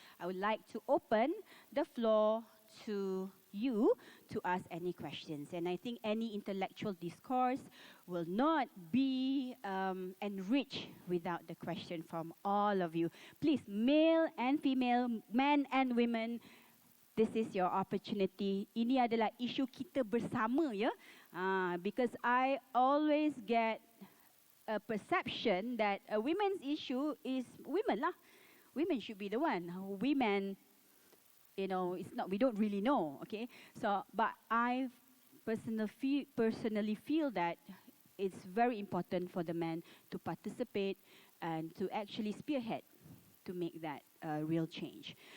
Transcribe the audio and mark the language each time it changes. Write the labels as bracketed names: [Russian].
[English] I would like to open the floor to you to ask any questions. And I think any intellectual discourse will not be enriched without the question from all of you. Please, male and female, men and women, this is your opportunity. [Malay] Ini adalah isu kita bersama, ya. [English] Because I always get a perception that a women's issue is women lah. Women should be the one. Women, you know, it's not. We don't really know. Okay. So, but I personally feel that it's very important for the men to participate and to actually spearhead to make that real change.